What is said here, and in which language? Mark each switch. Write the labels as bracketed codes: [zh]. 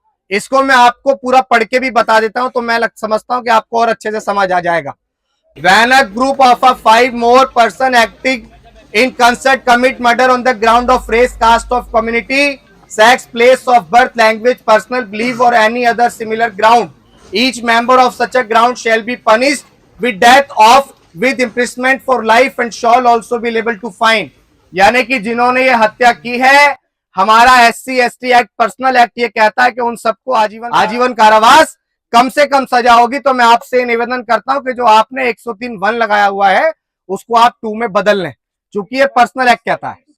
[hi] इसको मैं आपको पूरा पढ़ के भी बता देता हूं, तो मैं समझता हूं कि आपको और अच्छे से समझ आ जाएगा। [en] When a group of 5 more person acting in concert commit murder on the ground of race, caste of community, sex, place of birth, language, personal belief or any other similar ground, each member of such a ground shall be punished with death of with imprisonment for life and shall also be liable to fine। [hi] यानी कि जिन्होंने ये हत्या की है, हमारा SC ST act, personal act ये कहता है कि उन सबको आजीवन कारावास, कम से कम सजा होगी। तो मैं आपसे निवेदन करता हूं कि जो आपने 103(1) लगाया हुआ है उसको आप 2 में बदल लें, क्योंकि ये पर्सनल एक्ट कहता है।